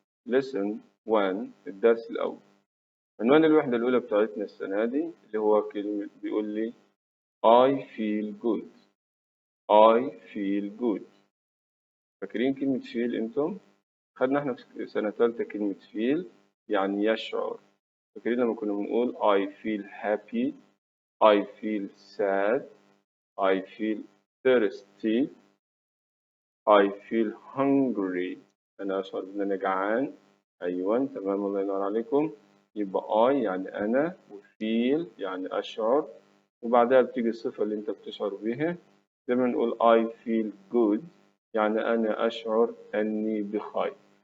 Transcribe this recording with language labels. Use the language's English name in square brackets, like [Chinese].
[English] Lesson 1 [Arabic] الدرس الأول. عنوان الوحدة الأولى بتاعتنا السنة دي اللي هو كلمة بيقول لي [English] I feel good. I feel good. [Arabic] فاكرين كلمة feel أنتم؟ خدنا احنا في سنة ثالثة كلمة feel يعني يشعر. فاكرين لما كنا بنقول [English] I feel happy, I feel sad, I feel thirsty, I feel hungry. [Arabic] أنا أشعر إن أنا جعان. أيوة تمام، الله ينور عليكم. يبقى I يعني أنا، وفيل يعني أشعر، وبعدها بتيجي الصفة اللي أنت بتشعر بيها. زي ما نقول [English] I feel good [Arabic] يعني أنا أشعر أني بخير.